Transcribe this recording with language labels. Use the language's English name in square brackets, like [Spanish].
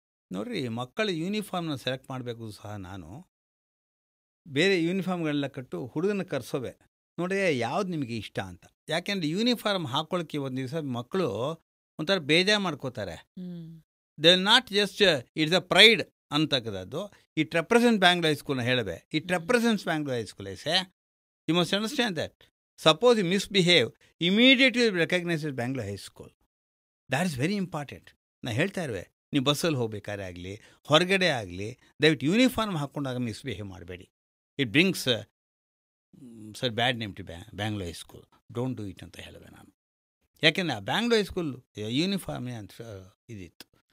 [Kannada] ನೋಡ್ರಿ, ಮಕ್ಕಳ ಯೂನಿಫಾರ್ಮ್ನ ಸೆಲೆಕ್ಟ್ ಮಾಡಬೇಕು ಸಹ ನಾನು ಬೇರೆ ಯೂನಿಫಾರ್ಮ್ಗಳೆಲ್ಲ ಕಟ್ಟು ಹುಡುಗನ ಕರೆಸೋವೆ, ನೋಡಿ ಯಾವ್ದು ನಿಮಗೆ ಇಷ್ಟ ಅಂತ. ಯಾಕೆಂದರೆ ಯೂನಿಫಾರ್ಮ್ ಹಾಕ್ಕೊಳ್ಳೋಕ್ಕೆ ಒಂದು ದಿವಸ ಮಕ್ಕಳು ಒಂಥರ ಬೇಜಾರು ಮಾಡ್ಕೋತಾರೆ. [English] They not just it's a pride ಅಂತಕ್ಕದ್ದು. It represent Bangalore ಹೈಸ್ಕೂಲ್ನ ಹೇಳಬೇ, it represents Bangalore high school. I say you must understand that. Suppose you misbehave, immediately recognize as Bangalore High School. That is very important. [Kannada] ನಾನು ಹೇಳ್ತಾ ಇರುವೆ, ನೀವು ಬಸ್ಸಲ್ಲಿ ಹೋಗ್ಬೇಕಾದ್ರೆ ಆಗಲಿ, ಹೊರಗಡೆ ಆಗಲಿ, ದಯವಿಟ್ಟು ಯೂನಿಫಾರ್ಮ್ ಹಾಕ್ಕೊಂಡಾಗ ಮಿಸ್ಬಿಹೇವ್ ಮಾಡಬೇಡಿ. [English] It brings sir bad name to Bangalore high school. Don't do it [Kannada] ಅಂತ ಹೇಳಿದೆ ನಾನು. ಯಾಕೆಂದರೆ ಆ ಬ್ಯಾಂಗ್ಳೂರ್ ಹೈ ಸ್ಕೂಲ್ ಯೂನಿಫಾರ್ಮೇ ಅಂತ ಇದಿತ್ತು.